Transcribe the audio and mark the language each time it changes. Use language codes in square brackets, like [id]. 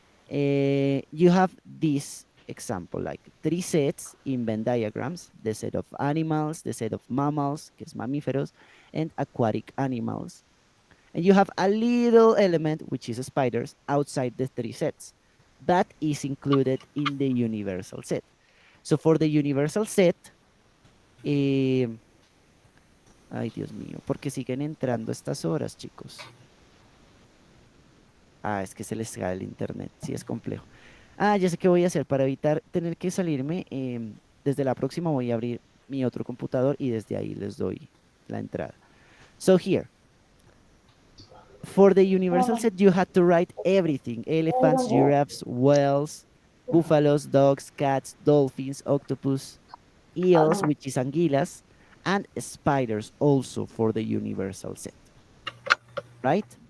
[en] You have this example, like 3 sets in Venn diagrams: the set of animals, the set of mammals, [es] que es mamíferos, [en] and aquatic animals. And you have a little element, which is spiders, outside the 3 sets. That is included in the universal set. So for the universal set, [es] ay, Dios mío, ¿por qué siguen entrando estas horas, chicos? Es que se les cae el internet, sí es complejo. Ya sé qué voy a hacer para evitar tener que salirme. Desde la próxima voy a abrir mi otro computador y desde ahí les doy la entrada. [en] So here, for the universal set, you had to write everything: elephants, giraffes, whales, buffaloes, dogs, cats, dolphins, octopus, eels, which is anguilas, and spiders also for the universal set, right?